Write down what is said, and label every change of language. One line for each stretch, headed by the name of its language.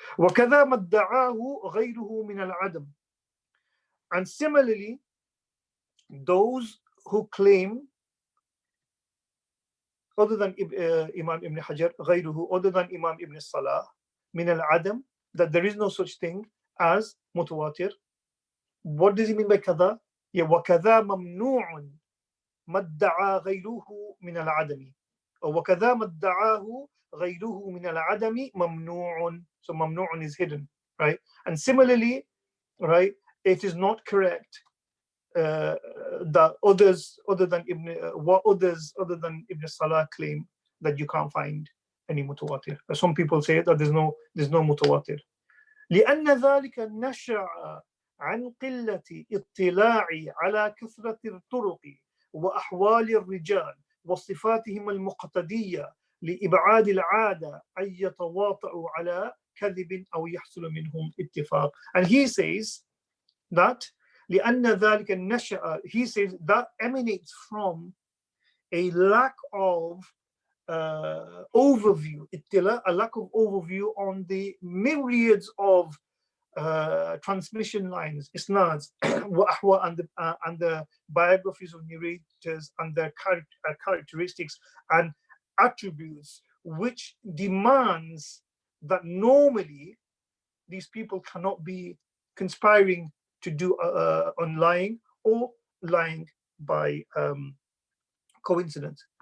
Arabic: وَكَذَا مَا ادَّعَاهُ غَيْرُهُ مِنَ الْعَدَمِ,
English: and similarly, those who claim other than Imam Ibn Hajar, غيره, other than Imam Ibn Salah,
Arabic: min al-adam,
English: that there is no such thing as mutawatir. What does he mean by kada?
Arabic: Yeah, وَكَذَا مَمْنُوعٌ مَا ادَّعَى غَيْرُهُ مِنَ الْعَدَمِ, or وَكَذَا مَا ادَّعَاهُ غَيْرُهُ مِنَ الْعَدَمِ مَمْنُوعٌ.
English: So mamnu'un is hidden, right? And similarly, right, it is not correct that others other than Ibn Salah claim that you can't find any mutawatir. Some people say that there's no mutawatir.
Arabic: لأن ذلك نشأ عن قلة اطلاع على كثرة الطرق وأحوال الرجال وصفاتهم المقتضية لإبعاد العادة أن يتواطؤوا على كذب أو يحصل منهم اتفاق.
English: And he says that
Arabic: لأن ذلك النشأ,
English: he says that emanates from a lack of overview, a lack of overview on the myriads of transmission lines, isnads, and the biographies of narrators and their characteristics and attributes, which demands that normally these people cannot be conspiring to do on lying or lying by coincidence.